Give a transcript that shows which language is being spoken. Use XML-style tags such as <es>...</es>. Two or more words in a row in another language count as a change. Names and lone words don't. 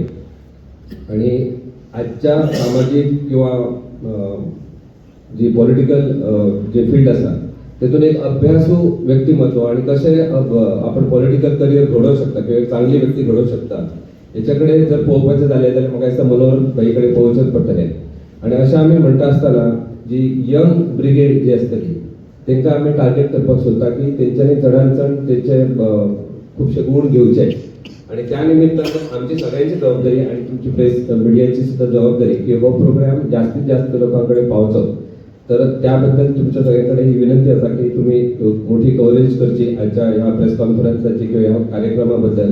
<mr>आणि आजच्या सामाजिक किंवा जी पॉलिटिकल जे फील्ड असा तेतून एक अभ्यासू व्यक्तिमत्व आणि कसे आपण</mr> <en>political career</en> <mr>घडवू शकता किंवा एक चांगली व्यक्ती घडवू शकता याच्याकडे जर पोहोचायचं झाले तर मग असं मनोहरभाईकडे पोहोचत पडटले.</mr> <kok>आणि अशा आम्ही म्हणता असताना जी</kok> <en>young brigade</en> <kok>जी असतली तांकां आम्ही टार्गेट करपाक सोदता की तेंच्यांनी चडांत चड तेंचे खुबशे गुण घेवचे. आणि त्या निमित्तानं आमची सगळ्यांची जबाबदारी आणि तुमची प्रेस मीडियाची सुद्धा जबाबदारी की हो प्रोग्राम जास्तीत जास्त लोकांकडे पावचो. तर त्याबद्दल तुमच्या सगळ्यांकडे ही विनंती असा की तुम्ही मोठी कव्हरेज करची आजच्या ह्या प्रेस कॉन्फरन्सची किंवा ह्या कार्यक्रमाबद्दल.</kok>